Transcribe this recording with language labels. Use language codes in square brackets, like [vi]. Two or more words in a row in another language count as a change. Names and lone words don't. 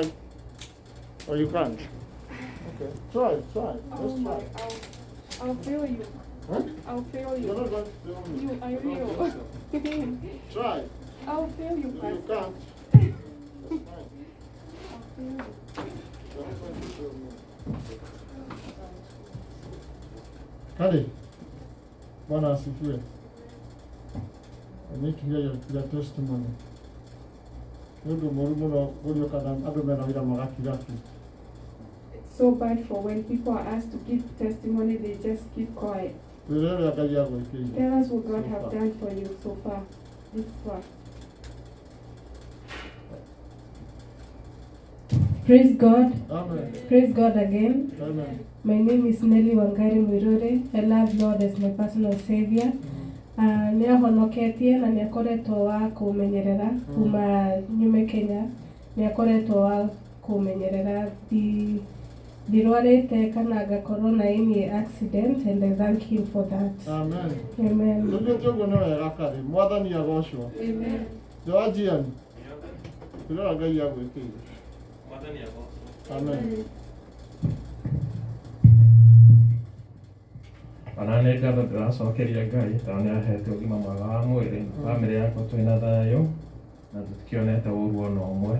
[en] Or you can't? Okay. Try. Let's try. I'll feel you. Huh? I'll feel you. You're not going to feel me. You, I will. Try. I'll feel you, You pastor. can't. That's fine. I'll feel you. You're not going to feel me. [sw] Kali, Bwana asifiwe. [en] I need to hear your testimony. It's so bad for when people are asked to give testimony, they just keep quiet. Tell us what God have done for you so far, this far. Praise God. Amen. Praise God again. Amen. My name is Nelly Wangari Mwirure. I love Lord as my personal savior. [ki] Niahonoketie na niakoretwo wa kumenyerera kuma nyume Kenya. Niakoretwo wa kumenyerera ndirwarite kana ngakorwo na [en] any accident, and I thank him for that. Amen. Amen. [ki] Mwathani agocwo. [en] Amen. Joajian. [ki] Ndĩrona Ngai agwĩkĩire. Mwathani agocwo. [en] Amen. [ki] Nĩ ngatho ndĩracokeria Ngai tondũ nĩ ahete ũgima mwega wa mwĩrĩ, bamĩrĩ yakwa twĩna thayũ na tũtikĩonete ũru ona ũmwe.